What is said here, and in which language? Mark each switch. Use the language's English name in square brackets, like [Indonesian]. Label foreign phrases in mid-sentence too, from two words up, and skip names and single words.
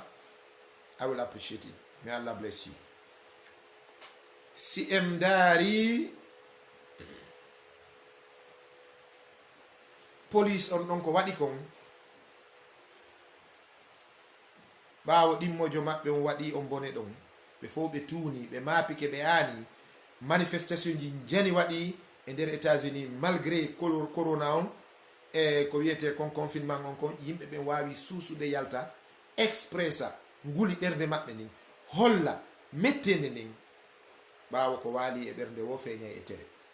[English] I will appreciate it. May Allah bless you. [Fula] Si en daari police on ɗon ko waɗi kon ɓaawo ɗimmojo maɓɓe on waɗi on bone ɗon ɓe fof ɓe tuuni ɓe maapike ɓe aani manifestation ji jani waɗi e nder États-Unis malgré corona on e ko wiyete kon confinement on kon yimɓe ɓe wawi suusude yalta expressa nguli ɓernde maɓɓe nin holla mettende nden ɓaawo ko waali e ɓernde wo feeña e tere